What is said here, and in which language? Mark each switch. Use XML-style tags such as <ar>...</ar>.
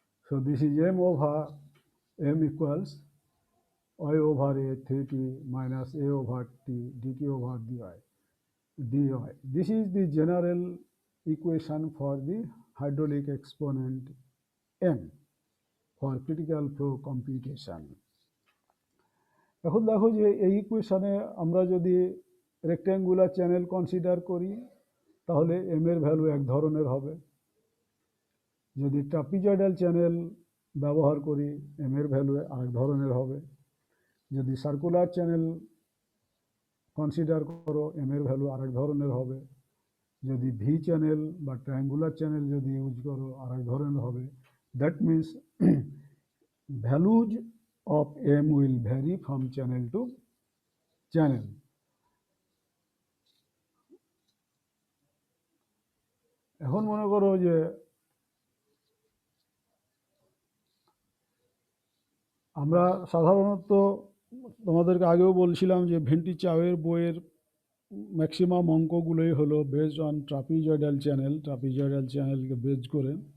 <en>So this is m over m equals y over a 3t minus a over t dt over dy. This is the general equation for the hydraulic exponent m for critical flow computation.</en> <bn>এখন দেখো যে এই ইকুয়েশনে আমরা যদি rectangular channel consider করি তাহলে m এর ভ্যালু এক ধরনের হবে। যদি ট্রাপিজয়েডাল চ্যানেল ব্যবহার করি m এর ভ্যালু আরেক ধরনের হবে। যদি সার্কুলার চ্যানেল কনসিডার করো m এর ভ্যালু আরেক ধরনের হবে। যদি ভি চ্যানেল বা ট্রায়াঙ্গুলার চ্যানেল যদি ইউজ করো আরেক ধরনের হবে।</bn> <en>That means values of m will vary from channel to channel.</en> <bn>এখন মনে করো যে আমরা সাধারণত তোমাদেরকে আগেও বলছিলাম যে ভেন্টি চাওয়ের বইয়ের ম্যাক্সিমাম অঙ্কগুলোই হলো বেসড অন ট্রাপিজয়েডাল চ্যানেলকে বেস করে।</bn>